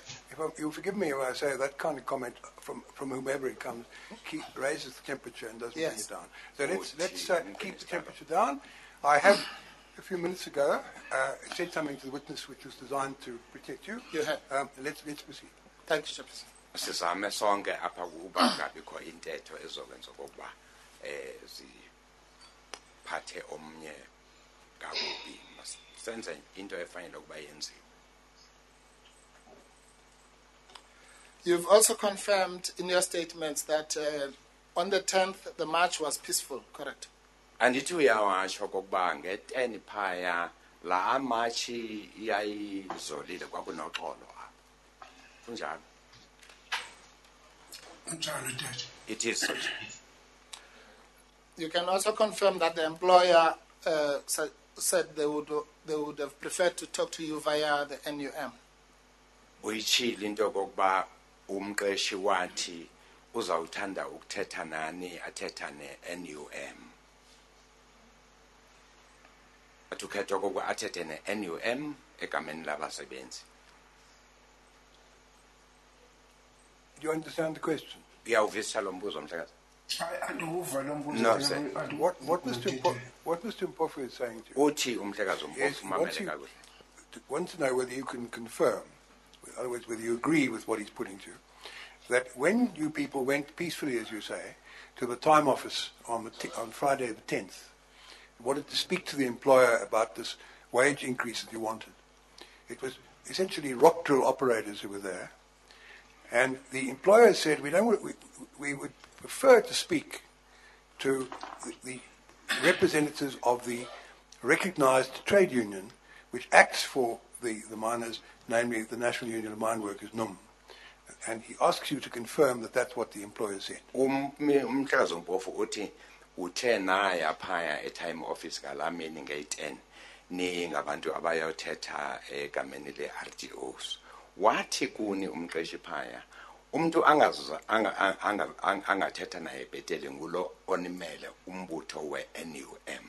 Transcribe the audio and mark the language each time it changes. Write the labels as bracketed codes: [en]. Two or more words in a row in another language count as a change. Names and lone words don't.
[en] You'll forgive me if I say that kind of comment from whomever it comes raises the temperature and doesn't bring it down. So let's keep the temperature down. I have, a few minutes ago, said something to the witness which was designed to protect you. You have. Let's proceed. Thank you, Chairperson. [xh] Sizame sonke apha kuba ngabikho intetho ezokwenza okokuba ziphathe omnye kakubi. Senze into efanele ukuba yenziwe. [en] You've also confirmed in your statements that on the 10th the march was peaceful, correct? [xh] Andithi uyawatsho okokuba nge-10 phaya la matshi yayizolile kwakunoxolo apha. Kunjalo. [en] It is such. You can also confirm that the employer said they would have preferred to talk to you via the NUM. [xh] Uyitshile into yokokuba umqeshi wathi uzawuthanda ukuthetha nani athetha ne-NUM. Atukhetha okokuba athethe ne-NUM egameni labasebenzi. [en] Do you understand the question? [xh] Uyawuvisa lo mbuzo mhlekazi? [en] No, sir. What Mr. Mpofu is saying to you [xh] uthi umhlekazi uMpofu mamele kakuhle. [en] Wants to know whether you can confirm, in other words, whether you agree with what he's putting to you, that when you people went peacefully, as you say, to the Time Office on Friday the 10th, wanted to speak to the employer about this wage increase that you wanted. It was essentially rock drill operators who were there. And the employer said, we would prefer to speak to the representatives of the recognized trade union, which acts for the miners, namely the National Union of Mine Workers, NUM. And he asks you to confirm that that's what the employer said. [xh] Umhlekazi uMpofu uthi uthe naya phaya e-Time Office ngalamini nge-10 ningabantu abayothetha egameni le-RTOs. Wathi kuni umqeshi phaya umuntu angathetha naye bhetele ngulo onimele umbutho we-NUM.